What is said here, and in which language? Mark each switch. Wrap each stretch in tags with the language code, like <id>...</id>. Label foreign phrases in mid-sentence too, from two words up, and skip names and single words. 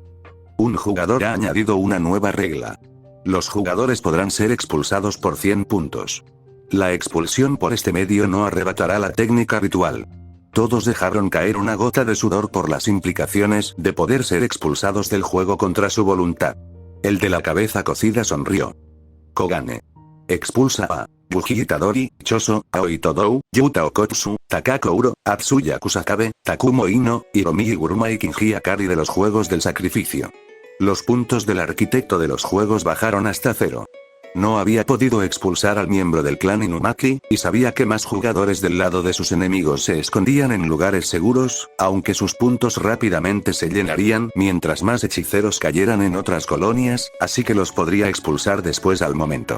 <es>Un jugador ha añadido una nueva regla. Los jugadores podrán ser expulsados por 100 puntos. La expulsión por este medio no arrebatará la técnica ritual. Todos dejaron caer una gota de sudor por las implicaciones de poder ser expulsados del juego contra su voluntad. El de la cabeza cocida sonrió. Kogane. Expulsa a Buji Itadori, Choso, Aoi Todou, Yuta Okotsu, Takako Uro, Atsuya Kusakabe, Takumo Ino, Hiromi Iguruma y Kinji Akari de los juegos del sacrificio. Los puntos del arquitecto de los juegos bajaron hasta 0. No había podido expulsar al miembro del clan Inumaki, y sabía que más jugadores del lado de sus enemigos se escondían en lugares seguros, aunque sus puntos rápidamente se llenarían mientras más hechiceros cayeran en otras colonias, así que los podría expulsar después al momento.</es>